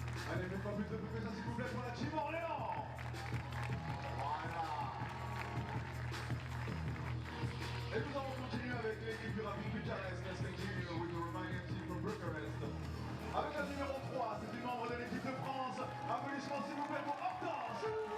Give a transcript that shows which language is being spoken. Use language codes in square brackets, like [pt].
[fr] Allez, même pas plus de bruit que ça, s'il vous plaît, pour la team Orléans. Voilà. Et nous allons continuer avec l'équipe du Rapid Bucharest. [en] Let's continue with the remaining team from Bucharest. [fr] Avec la numéro 3, c'est une membre de l'équipe de France. Applaudissements, s'il vous plaît, pour Hortense.